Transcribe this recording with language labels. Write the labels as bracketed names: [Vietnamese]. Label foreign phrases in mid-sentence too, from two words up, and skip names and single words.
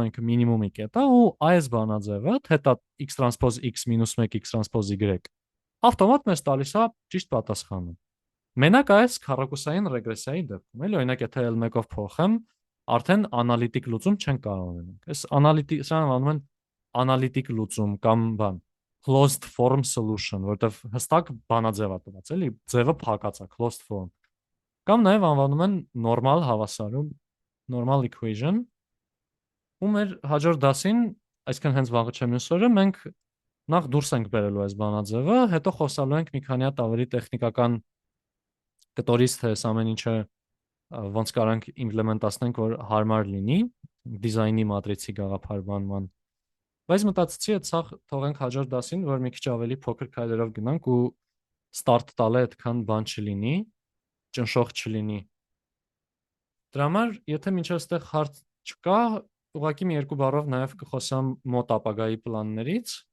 [Armenian] է ինքը մինիմումի կետա ու այս բանաձևը, թետա x տրանսպոզ x մինուս 1 x տրանսպոզ y, ավտոմատ մեզ տալիս է ճիշտ պատասխանը։ Մենակ այս քառակուսային ռեգրեսիայի դեպքում, էլի օրինակ եթե L1-ով փոխեմ, արդեն անալիտիկ լուծում չեն կարող ունենանք։ Այս սրան անվանում են անալիտիկ լուծում կամ բան, [English] closed form solution, [Armenian] որտեղ հստակ բանաձև է տված, էլի, ձևը փակած է, [English] closed form։ [Armenian] Կամ նաև անվանում են նորմալ հավասարում, [English] normal equation։ [Armenian] Ու մեր հաջորդ դասին, այսինքն հենց վաղը չեմ մյուս օրը, մենք նախ դուրս ենք բերելու այս բանաձևը, հետո խոսալու ենք մի քանի հատ ավելի տեխնիկական կտորից, թե այս ամեն ինչը ոնց կարող ենք իմպլեմենտացնենք, որ հարմար լինի դիզայնի մատրիցի գաղափարման։ Բայց մտածեցի այդ սա թողենք հաջորդ դասին, որ մի քիչ ավելի փոքր քայլերով գնանք ու ստարտ տալը այդքան բան չլինի, ճնշող չլինի։ Դրա համար, եթե մինչև այստեղ հարց չկա, ուղղակի մի երկու բառով նաև կխոսամ մոտ ապագայի պլաններից։